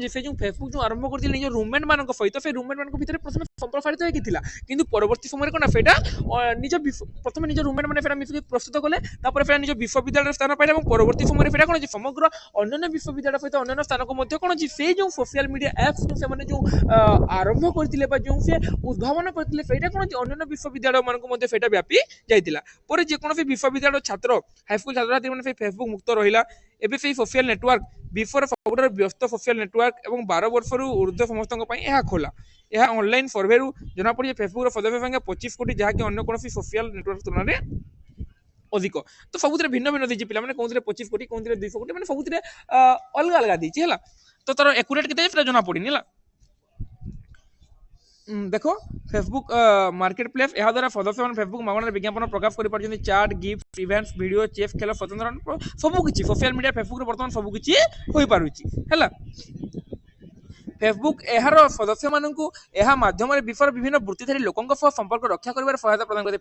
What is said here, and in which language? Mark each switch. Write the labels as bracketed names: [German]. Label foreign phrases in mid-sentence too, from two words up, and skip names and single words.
[Odia] ଯେ ସେ ଯେଉଁ ଫେସବୁକ୍ ଯେଉଁ ଆରମ୍ଭ କରିଥିଲେ ନିଜ ରୁମମେଟ୍ ମାନଙ୍କ ସହିତ, ସେ ରୁମମେଟ୍ ମାନଙ୍କ ଭିତରେ ପ୍ରଥମେ ସମ୍ପ୍ରସାରିତ ହେଇକି ଥିଲା, କିନ୍ତୁ ପରବର୍ତ୍ତୀ ସମୟରେ କ'ଣ ସେଇଟା ପ୍ରଥମେ ନିଜ ରୁମମେଟ୍ ମାନେ ସେଟା ମିଶିକି ପ୍ରସ୍ତୁତ କଲେ, ତାପରେ ସେଟା ନିଜ ବିଶ୍ୱବିଦ୍ୟାଳୟରେ ସ୍ଥାନ ପାଇଲା ଏବଂ ପରବର୍ତ୍ତୀ ସମୟରେ ସେଟା କ'ଣ ଯେ ସମଗ୍ର ଅନ୍ୟାନ୍ୟ ବିଶ୍ୱବିଦ୍ୟାଳୟ ସହିତ ଅନ୍ୟାନ୍ୟ ସ୍ଥାନକୁ ମଧ୍ୟ କ'ଣ ଯେ ସେ ଯେଉଁ [English] social media apps [Odia] ସେମାନେ ଯେଉଁ ଆରମ୍ଭ କରିଥିଲେ ବା ଯେଉଁ ସେ ଉଦ୍ଭାବନ କରିଥିଲେ ସେଇଟା କ'ଣ ଯେ ଅନ୍ୟାନ୍ୟ ବିଶ୍ୱବିଦ୍ୟାଳୟମାନଙ୍କୁ ମଧ୍ୟ ସେଇଟା ବ୍ୟାପି ଯାଇଥିଲା। ପରେ ଯେକୌଣସି ବିଶ୍ୱବିଦ୍ୟାଳୟ ଛାତ୍ର ହାଇସ୍କୁଲ ଛାତ୍ରଛାତ୍ରୀ ମାନେ ସେଇ ଫେସବୁକ୍ ମୁକ୍ତ ରହିଲା। ଏବେ ସେଇ [English] social network [Odia] ବିଶ୍ୱର ସବୁଠାରୁ ବ୍ୟସ୍ତ [English] social network [Odia] ଏବଂ 12 ବର୍ଷରୁ ଉର୍ଦ୍ଧ୍ୱ ସମସ୍ତଙ୍କ ପାଇଁ ଏହା ଖୋଲା। ଏହା [English] online surveyru [Odia] ଜଣାପଡ଼ି ଯେ ଫେସବୁକ୍ର ସଦସ୍ୟ ସଂଖ୍ୟା 25 କୋଟି, ଯାହାକି ଅନ୍ୟ କୌଣସି ସୋସିଆଲ ନେଟୱାର୍କ ତୁଳନାରେ ଅଧିକ। ତ ସବୁଥିରେ ଭିନ୍ନ ଭିନ୍ନ ଦେଇଛି ପିଲାମାନେ, କୋଉଥିରେ 25 କୋଟି, କୋଉଥିରେ 200 କୋଟି, ମାନେ ସବୁଥିରେ ଅଲଗା ଅଲଗା ଦେଇଛି ହେଲା। ତ ତାର ଏକୁରେଟ୍ କେତେ ସେଟା ଜଣା ପଡ଼ିନି ହେଲା। দেখ ফেসবুক মার্কেট প্লেস ଏହା ଦ୍ୱାରା ସଦସ୍ୟମାନେ ଫେସବୁକ୍ ମାଗଣାରେ ବିଜ୍ଞାପନ ପ୍ରକାଶ କରିପାରୁଛନ୍ତି। ଚାଟ୍, ଗିଫ୍ଟ, ଇଭେଣ୍ଟସ୍, ଭିଡ଼ିଓ, ଚେସ୍ ଖେଳ, ସ୍ୱତନ୍ତ୍ର ସବୁକିଛି [English] social media [Odia] ଫେସବୁକ୍ରେ ବର୍ତ୍ତମାନ ସବୁକିଛି ହୋଇପାରୁଛି ହେଲା। ଫେସବୁକ୍ ଏହାର ସଦସ୍ୟମାନଙ୍କୁ ଏହା ମାଧ୍ୟମରେ ବିଶ୍ୱର ବିଭିନ୍ନ ବୃତ୍ତିଧାରୀ ଲୋକଙ୍କ ସହ ସମ୍ପର୍କ ରକ୍ଷା କରିବାରେ ସହାୟତା ପ୍ରଦାନ କରିଥାଏ।